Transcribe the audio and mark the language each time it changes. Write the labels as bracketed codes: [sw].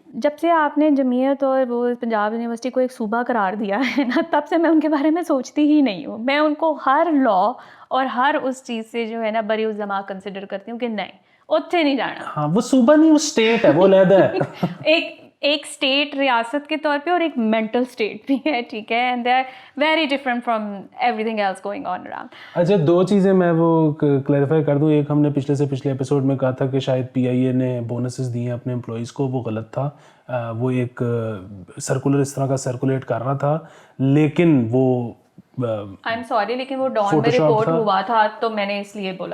[ur] جب سے آپ نے جمعیت اور وہ پنجاب یونیورسٹی کو ایک صوبہ قرار دیا ہے نا، تب سے میں ان کے بارے میں سوچتی ہی نہیں ہوں. میں ان کو ہر لا اور ہر اس چیز سے جو ہے نا بری الزما کنسیڈر کرتی ہوں کہ نہیں اتنے نہیں جانا. ہاں وہ صوبہ نہیں، وہ اسٹیٹ ہے، وہ علیحدہ ہے. ایک اسٹیٹ ریاست کے طور پہ اور ایک مینٹل اسٹیٹ بھی ہے. ٹھیک ہے. [en] And they are very different from everything else going on around. [ur] اچھا دو چیزیں میں وہ کلیریفائی کر دوں. ایک ہم نے پچھلے ایپیسوڈ میں کہا تھا کہ شاید پی آئی اے نے بونسز دیے ہیں اپنے امپلائیز کو، وہ غلط تھا. وہ ایک سرکولر اس طرح کا سرکولیٹ کر رہا تھا، لیکن وہ [en] I'm sorry [ur] لیکن وہ ڈان میں رپورٹ ہوا تھا تو میں نے اس لیے بولا